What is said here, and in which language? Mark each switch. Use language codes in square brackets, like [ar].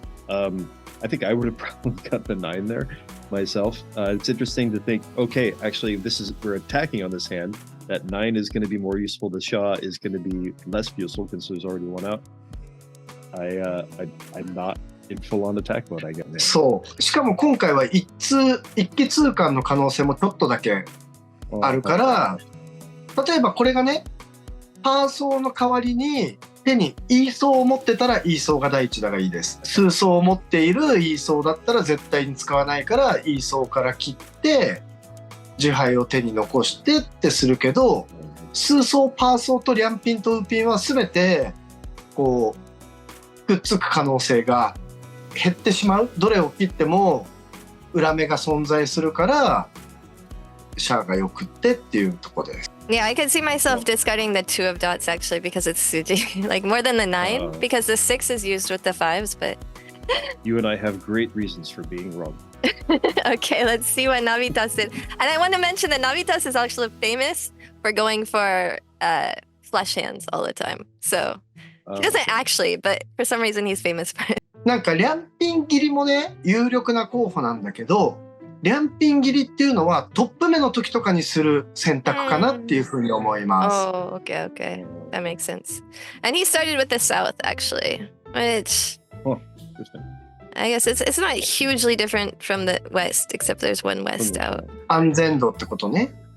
[en] I think I would have probably cut the 9 there myself. It's interesting to think, okay, actually, we're attacking on this hand. That 9 is going to be more useful. The Shah is going to be less useful because there's already one out. I'm not in full-on attack mode, I guess. [ja] そう。しかも今回は一気通貫の可能性もちょっとだけあるから、例えばこれがね、パーソーの代わりに手にイーソーを持ってたらイーソーが第一打がいいです。数ソーを持っているイーソーだったら絶対に使わないからイーソーから切って樹牌を手に残してってするけど、数ソー、パーソーとリャンピンとウーピンは全てこうくっつく可能性が減ってしまう。どれを切っても裏目が存在するからシャアがよくってっていうところです。 [en] Yeah, I can see myself discarding the 2 of dots actually because it's Suji. Like more than the 9 because the 6 is used with the 5s, but you and I have great reasons for being wrong. Okay, let's see what Navitas did. And I want to mention that Navitas is actually famous for going for flush hands all the time. So he doesn't actually, but for some reason he's famous for it. [ja] なんかリャンピン切りもね有力な候補なんだけど、リャンピン切りっていうのはトップ目の時とかにする選択かなっていうふうに思います。 [en] Oh, okay. That makes sense. And he started with the south actually, which I guess it's not hugely different from the west, except there's one west out. [ja] 安全度ってことね。